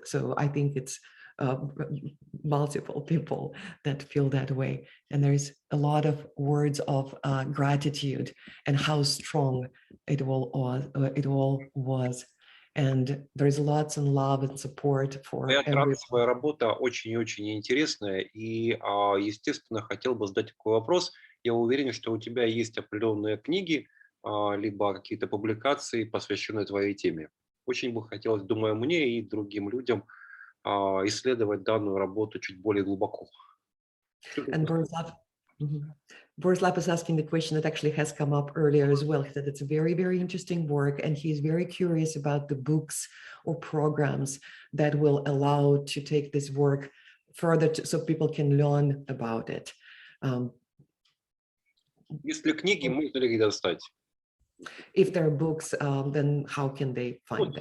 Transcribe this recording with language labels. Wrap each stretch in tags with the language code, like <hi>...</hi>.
<en>So I think it's multiple people that feel that way. And there's a lot of words of gratitude and how strong it all was. And there is lots of love and support for everyone.</en> <ru>Твоя работа очень и очень интересная, и, естественно, хотел бы задать такой вопрос. Я уверен, что у тебя есть определенные книги, либо какие-то публикации, посвященные твоей теме. Очень бы хотелось, думаю, мне и другим людям исследовать данную работу чуть более глубоко.</ru> <en>And Borislav is asking the question that actually has come up earlier as well. He said it's a very, very interesting work, and he's very curious about the books or programs that will allow to take this work further so people can learn about it.</en> <ru>Если книги, можно ли их достать?</ru> <en>If there are books, then how can they find them?</en>